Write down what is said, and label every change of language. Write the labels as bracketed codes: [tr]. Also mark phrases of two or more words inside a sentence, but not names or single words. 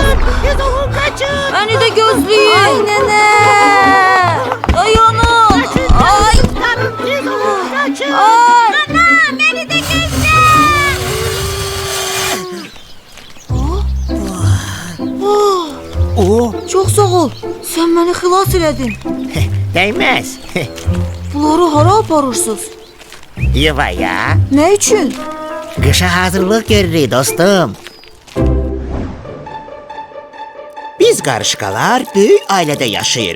[tr] Kaçın. Beni de [az] gözleyin. Ay nene. Dayanın. Ay. [tr] Kaçın. Ay. Ana beni de gözle. [az] Çox sağ ol. Sən məni xilas elədin. [tr] Değmez. [az] Bunları hara aparırsınız? Yuvaya. Nə üçün? [tr] Kışa hazırlık görürük dostum. [az] Biz qarışqalar böyük ailədə yaşayırıq.